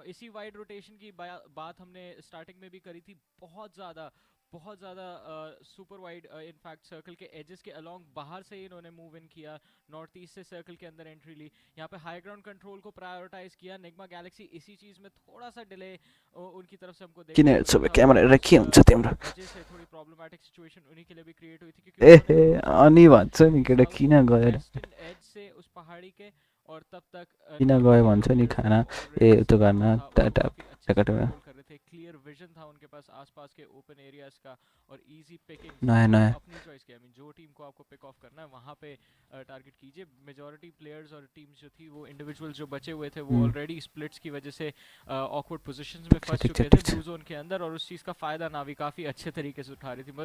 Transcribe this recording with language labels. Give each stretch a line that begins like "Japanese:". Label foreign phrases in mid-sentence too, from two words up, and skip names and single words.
Hindi: इसी वाइड रोटेशन की बात हमने स्टार्टिंग में भी करी थी, बहुत ज़्यादा
English: super wide in fact
Hindi: सर्कल के एजेस के अलोंग बाहर से इन्होंने मूव इन किया,
English: north east
Hindi: से सर्कल के अंदर एंट्री ली, यहाँ पे
English: high ground control
Hindi: को प्रायोरिटाइज किया। निग्मा गैलेक्सी इसी चीज़ में थोड़ा सा डिले उनकी तरफ से हमको
Nepali: किन सब क्यामेरा रखी हुन्छ तिम्रो
Hindi: से थोड़ी
English: problematic situation
Hindi: उन्हीं के लिए भी क्रिएट हुई थी क्योंकि
Nepali: अनि भन्छ नि केटा किन गएर
Hindi: एज से उस पहाड़ी के और तब तक
Nepali: किन गयो भन्छ नि खाना त्यो गर्न टाटामा
English: clear vision
Hindi: था उनके पास आसपास के
English: open areas
Hindi: का और
English: easy picking
Hindi: नया अपनी चॉइस की।
English: I mean
Hindi: जो टीम को आपको
English: pick off
Hindi: करना है वहाँ पे टारगेट कीजिए।
English: majority players
Hindi: और टीम्स जो थी वो इंडिविजुअल जो बचे हुए थे वो ऑलरेडी स्प्लिट्स की वजह से
English: awkward positions
Hindi: में फंस चुके थे
English: blue zone
Hindi: के अंदर, और उस चीज़ का फ़ायदा नावी काफ़ी अच्छे तरीके से उठा रही थी।